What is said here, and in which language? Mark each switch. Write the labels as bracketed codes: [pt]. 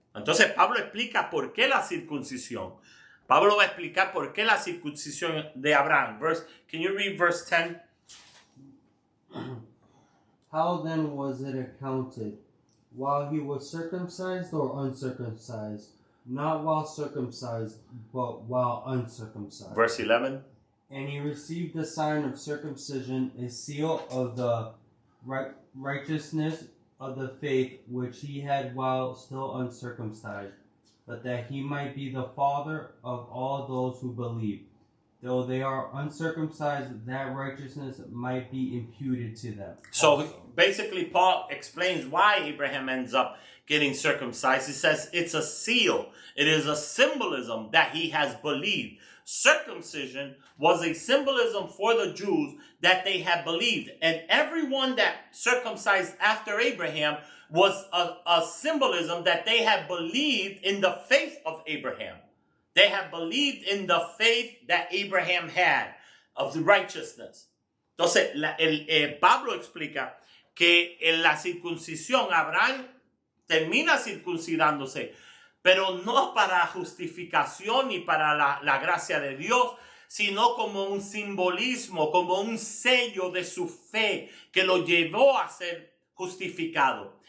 [es] Entonces Pablo explica por qué la circuncisión. Pablo va a explicar por qué la circuncisión de Abraham. [en] Can you read verse 10? How then was it accounted? While he was circumcised or uncircumcised? Not while circumcised, but while uncircumcised. Verse 11. And he received the sign of circumcision, a seal of the righteousness of the faith which he had while still uncircumcised, but that he might be the father of all those who believe. Though they are uncircumcised, that righteousness might be imputed to them. So basically, Paul explains why Abraham ends up getting circumcised. He says it's a seal. It is a symbolism that he has believed. Circumcision was a symbolism for the Jews that they had believed. And everyone that circumcised after Abraham was a symbolism that they had believed in the faith of Abraham. They had believed in the faith that Abraham had of the righteousness. [es] Entonces, Pablo explica que en la circuncisión Abraham termina circuncidándose, pero no para justificación ni para la gracia de Dios, sino como un simbolismo, como un sello de su fe que lo llevó a ser justificado.